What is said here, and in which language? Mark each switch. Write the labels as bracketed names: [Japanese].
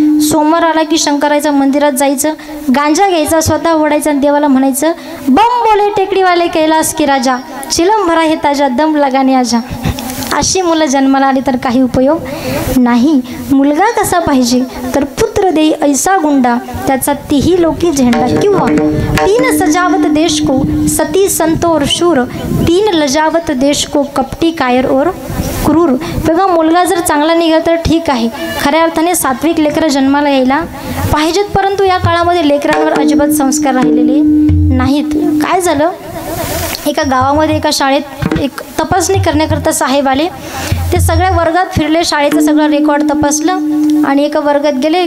[Marathi] सोमवार आला की शंकराच्या मंदिरात जायचं, गांजा घ्यायचा, स्वतः ओढायचा आणि देवाला म्हणायचं, [Hindi] बम बोले टेकडीवाले कैलास की राजा, चिलम भरा हे ताजा, दम लगाने आजा. [Marathi] अशी मुलं जन्माला आली तर काही उपयोग नाही. मुलगा कसा पाहिजे, तर पुत्र देई ऐसा गुंडा, त्याचा तिही लोकी झेंडा. किंवा [Hindi] तीन सजावत देश को सती संत और शूर, तीन लजावत देश को कपटी कायर और क्रूर. [Marathi] बघा, मुलगा जर चांगला निघाला तर ठीक आहे, खऱ्या अर्थाने सात्विक लेकरं जन्माला यायला पाहिजेत. परंतु या काळामध्ये लेकरांवर अजिबात संस्कार राहिलेले नाहीत. काय झालं, एका गावामध्ये एका शाळेत एक तपासणी करण्याकरता साहेब आले. ते सगळ्या वर्गात फिरले, शाळेचं सगळं रेकॉर्ड तपासलं आणि एका वर्गात गेले.